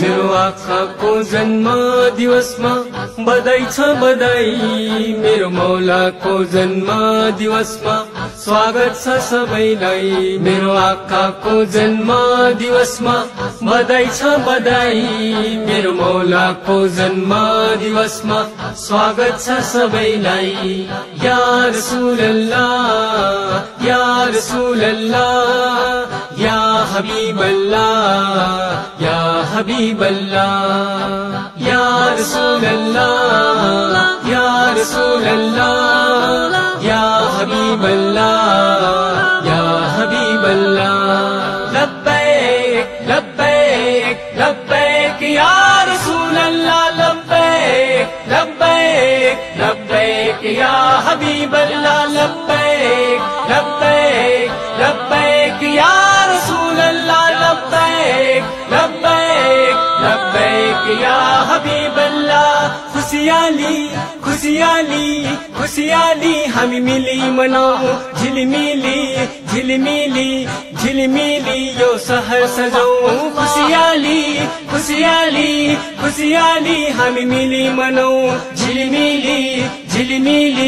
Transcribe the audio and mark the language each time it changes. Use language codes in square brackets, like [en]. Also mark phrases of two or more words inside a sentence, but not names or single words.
[ne] मेरो आँखाको जन्म दिवसमा बधाई छ बधाई मेरो मौलाको जन्म दिवसमा स्वागत छ सबैलाई मेरो आँखाको जन्म दिवसमा बधाई छ बधाई मेरो मौलाको जन्म दिवसमा स्वागत छ सबैलाई [ar] يا رسول الله يا رسول الله يا حبيب الله يا حبيب [ne] अल्लाह या हबीब [ar] الله يا رسول الله يا رسول الله يا حبيب الله يا حبيب الله لبيك لبيك لبيك يا رسول الله لبيك لبيك لبيك يا حبيب الله لبيك لبيك لبيك يا رسول الله لبيك لبيك لبيك يا حبيب الله [ne] खुशियाली खुशियाली खुशियाली हामी मिली मनाऊ झिलमिली झिलमिली झिलमिली यो सहर सजाऊ खुशियाली खुशियाली खुशियाली हामी मिली मनाऊ झिलमिली झिलमिली